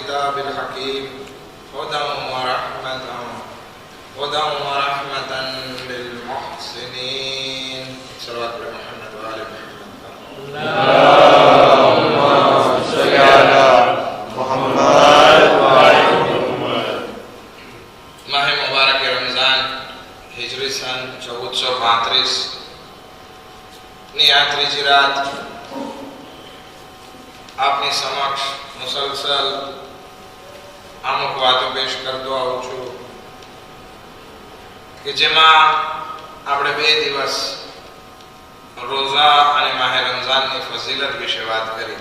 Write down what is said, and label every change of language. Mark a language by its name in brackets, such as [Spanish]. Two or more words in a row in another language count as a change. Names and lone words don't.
[Arabic] الكتاب الحكيم هدى ورحمة للمحسنين. صلوات محمد وآل محمد. اللهم صل على محمد وآل محمد. [Gujarati] માહ મુબારક રમઝાન હિજરી સન 1432 ની આ ત્રીજી રાત આપની સમક્ષ મુસલસલ અમુક વાતો પેશ કરતો આવું છું કે જેમાં આપણે 2 દિવસ રોઝા અને માહ રમઝાનની ફઝીલત વિશે વાત કરી.